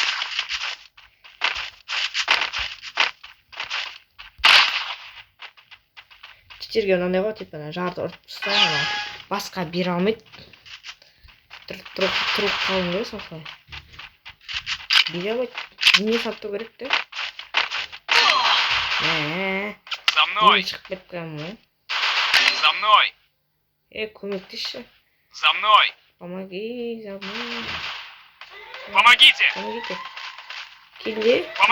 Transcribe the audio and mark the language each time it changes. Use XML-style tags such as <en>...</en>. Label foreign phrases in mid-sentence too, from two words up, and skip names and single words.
<kk>Читерге мынандай ғой, типа жарды ұрып тастаймын. Басқа бере алмайды. Тұрып қалың ғой солай. Бере алмайды. Не сату керек те?</kk> <ru>За мной!</ru> <kk>Шығып кеткен ғой.</kk> <ru>За мной!</ru> <kk>Көмектесші.</kk> <ru>За мной! Помоги, за мной. Помогите!</ru> <kk>Келде?</kk>